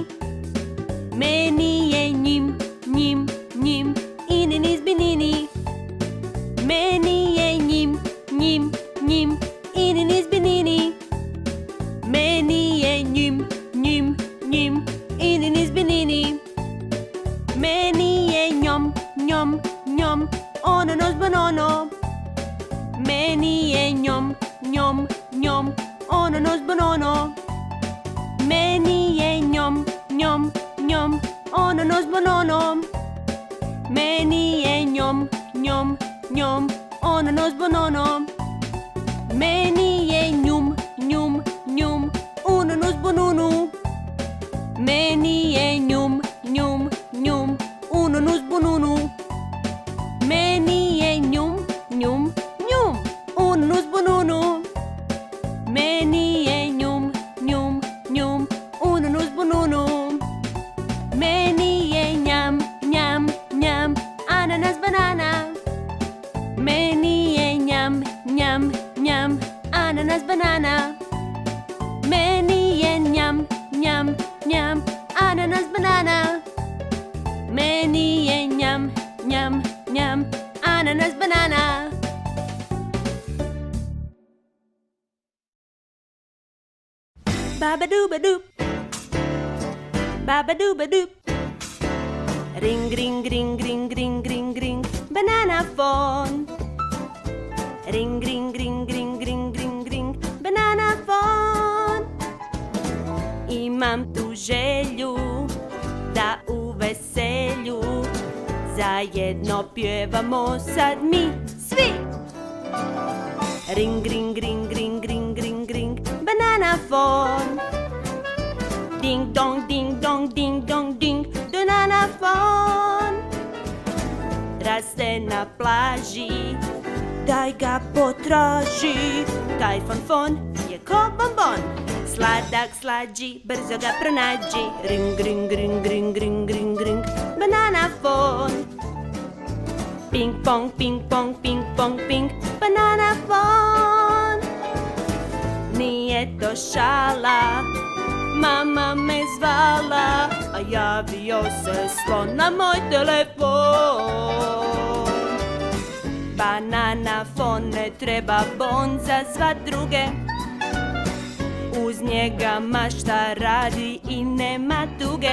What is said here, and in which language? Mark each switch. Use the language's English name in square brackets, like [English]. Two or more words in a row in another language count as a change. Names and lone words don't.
[Croatian] Meni je njim, njim, njim, ananas, banana. Meni je njim, njim, njim, ananas, banana. Meni je njim, njim, njim, ananas, banana. Meni je njom, njom, njom, ananas, banana. Meni je njom, njom, njom, ananas, banana. Meni je njom, njom, njom, ananas, banana. Meni je njom, njom, njom, ananas, banana. Meni je njum, njum, njum, ananas, banana. Meni je njum, njum, njum, ananas, banana. Meni je njum, njum, njum, ananas, banana. Meni je njum, njum, njum, ananas, banana. Meni je njam, njam, njam, ananas, banana. Meni je njam, njam, njam, ananas, banana. Meni je njam, njam, njam, ananas, banana. Meni je njam, njam, njam, ananas, banana. Baba-dooba-doop, baba-dooba-doop. [English] Ring, ring, ring, ring, ring, ring, ring, banana phone. Ring, ring, ring, ring, ring, ring, ring, banana phone. [Croatian] Imam tu želju da u veselju zajedno pjevamo sad mi svi. [English] Ring, ring, ring, ring, ring, ring, ring, banana phone. Ding dong, ding dong, ding dong, ding, banana phone. [Croatian] Raste na plaži, daj ga potraži. Taj fon je ko bonbon, sladak slađi, brzo ga pronađi. [English] Ring, ring, ring, ring, ring, ring, ring, banana phone. Ping pong, ping pong, ping pong, ping, banana phone. [Croatian] Nije to šala, mama me zvala, a javio se slon na moj telefon. [English] Banana phone [Croatian] ne treba bon za zvat druge, uz njega mašta radi i nema tuge.